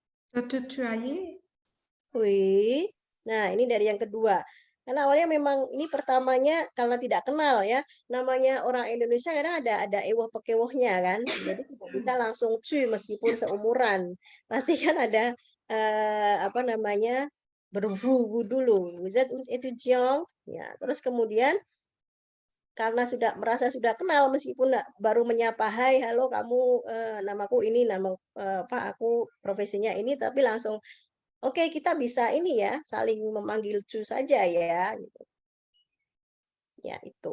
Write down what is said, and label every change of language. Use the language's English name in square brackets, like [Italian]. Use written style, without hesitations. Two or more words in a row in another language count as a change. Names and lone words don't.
[Indonesian] Wih, nah ini dari yang kedua. Karena awalnya memang ini pertamanya karena tidak kenal ya, namanya orang Indonesia kadang ada [Javanese] ewah pekewohnya [Indonesian] kan, jadi tidak bisa langsung cuy meskipun seumuran, pasti kan ada apa namanya berwudu dulu. [French] Vous êtes une étudiante. [Indonesian] Ya, terus kemudian karena sudah merasa sudah kenal meskipun baru menyapa, hai halo kamu, namaku ini, aku profesinya ini, tapi langsung oke, kita bisa ini ya saling memanggil cu saja ya gitu. Ya itu.